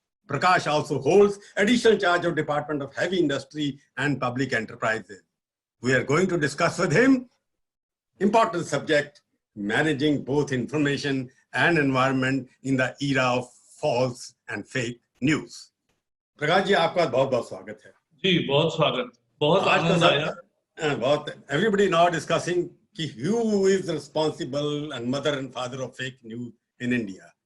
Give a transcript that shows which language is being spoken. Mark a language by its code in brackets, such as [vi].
[en] Prakash also holds additional charge of Department of Heavy Industry and Public Enterprises. We are going to discuss with him important subject, managing both information and environment in the era of false and fake news. [hi] Prakash ji, आपका बहुत-बहुत स्वागत है। जी, बहुत स्वागत, बहुत आनंद आया। [en] बहुत everybody now discussing कि who is responsible and mother and father of fake news in India.